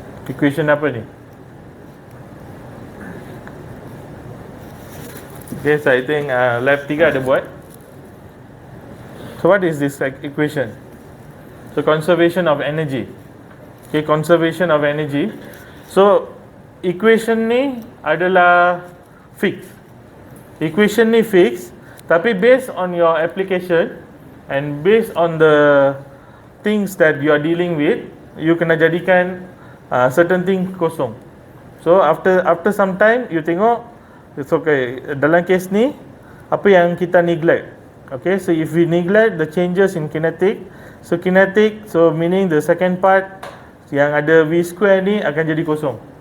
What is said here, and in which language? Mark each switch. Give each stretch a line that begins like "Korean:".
Malay: Equation apa ni?
English: Okay, so I think lab 3
Malay: ada buat.
English: So what is this equation? So conservation of energy. Okay, conservation of energy.
Malay: So equation ni adalah fixed. Equation ni fixed, tapi
English: based on your application and based on the things that you are dealing with, you
Malay: kena jadikan
English: certain thing kosong. So after some time you tengok it's okay.
Malay: Dalam case ni apa yang kita neglect.
English: Okay, so if we neglect the changes in kinetic, so kinetic, so meaning the second part
Malay: yang ada V square ni akan jadi kosong.